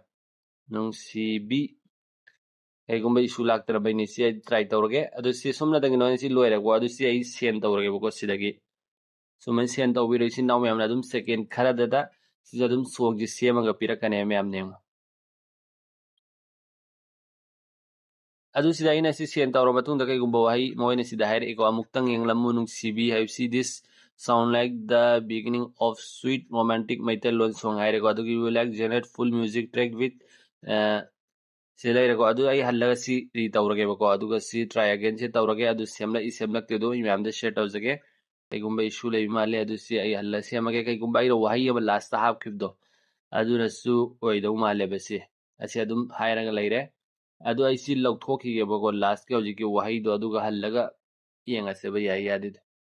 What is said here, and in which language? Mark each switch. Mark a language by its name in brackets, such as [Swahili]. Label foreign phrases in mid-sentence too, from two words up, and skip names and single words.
[Manipuri] ꯅꯨꯡꯁꯤꯕꯤ ꯀꯩꯒꯨꯝꯕ ꯏꯁꯨ ꯂꯥꯛꯇ꯭ꯔꯕꯩꯅꯤ ꯁꯤ ꯑꯩ ꯇ꯭ꯔꯥꯏ ꯇꯧꯔꯒꯦ ꯑꯗꯨ ꯁꯤ ꯁꯨꯝꯅꯇꯪꯒꯤ ꯅꯣꯏꯅ ꯁꯤ ꯂꯣꯏꯔꯦꯀꯣ ꯑꯗꯨ ꯁꯤ ꯑꯩ ꯁꯦꯟ ꯇꯧꯔꯒꯦꯕꯀꯣ ꯁꯤꯗꯒꯤ ꯁꯨꯃꯥꯏꯅ ꯁꯦꯟ ꯇꯧꯕꯤꯔꯣ ꯏꯆꯤꯟ ꯏꯅꯥꯎ ꯃꯌꯥꯝꯅ ꯑꯗꯨꯝ ꯁꯦꯀꯦꯟ ꯈꯔꯗꯗ ꯁꯤꯁꯨ ꯑꯗꯨꯝ ꯁꯣꯡꯁꯤ ꯁꯦꯝꯃꯒ ꯄꯤꯔꯛꯀꯅꯤ ꯃꯌꯥꯝ ꯌꯦꯡꯉꯣ ꯑꯗꯨ ꯁꯤꯗ ꯑꯩꯅ ꯁꯤ ꯁꯦꯟ ꯇꯧꯔꯕ ꯃꯇꯨꯡꯗ ꯀꯩꯒꯨꯝꯕ ꯋꯥꯍꯩ ꯃꯣꯏꯅ ꯁꯤꯗ ꯍꯥꯏꯔꯛꯏꯀꯣ ꯑꯃꯨꯛꯇꯪ ꯌꯦꯡꯂꯝꯃꯨ ꯅꯨꯡꯁꯤꯕꯤ ꯍꯥꯏꯕꯁꯤ ꯗꯤꯁ [English] sound like the beginning of sweet [Manipuri] romantic ꯃꯩꯇꯩꯂꯣꯟ ꯁꯣꯡ ꯍꯥꯏꯔꯦꯀꯣ ꯑꯗꯨꯒꯤ [English] you will like generate full music track with [Manipuri] ꯁꯤ ꯂꯩꯔꯦꯀꯣ ꯑꯗꯨ ꯑꯩ ꯍꯜꯂꯒ ꯁꯤ ꯔꯤ ꯇꯧꯔꯒꯦꯕꯀꯣ ꯑꯗꯨꯒ ꯁꯤ [English] try again [Manipuri] ꯁꯤ ꯇꯧꯔꯒꯦ ꯑꯗꯨ ꯁꯦꯝꯂꯛꯏ ꯁꯦꯝꯂꯛꯇꯦ ꯑꯗꯨ ꯑꯩ ꯃꯌꯥꯝꯗ ꯁꯦꯌꯔ ꯇꯧꯖꯒꯦ ꯀꯩꯒꯨꯝꯕ ꯏꯁꯨ ꯂꯩꯕ ꯃꯥꯜꯂꯦ ꯑꯗꯨ ꯁꯤ ꯑꯩ ꯍꯜꯂ ꯁꯦꯝꯃꯒꯦ ꯀꯩꯒꯨꯝꯕ ꯑꯩꯅ ꯋꯥꯍꯩ ꯑꯃ ꯂꯥꯁꯇ ꯍꯥꯞꯈꯤꯕꯗꯣ ꯑꯗꯨꯅꯁꯨ ꯑꯣꯏꯗꯧ ꯃꯥꯜꯂꯦꯕ ꯁꯤ ꯑꯁꯤ ꯑꯗꯨꯝ ꯍꯥꯏꯔꯒ ꯂꯩꯔꯦ ꯑꯗꯨ ꯑꯩ ꯁꯤ ꯂꯧꯊꯣꯛꯈꯤꯒꯦꯕꯀꯣ ꯂꯥꯁꯀꯤ ꯍꯧꯖꯤꯛꯀꯤ ꯋꯥꯍꯩꯗꯣ ꯑꯗꯨꯒ ꯍꯜꯂꯒ ꯌꯦꯡꯉꯁꯦꯕ ꯌꯥꯏ ꯌꯥꯗꯦꯗꯣ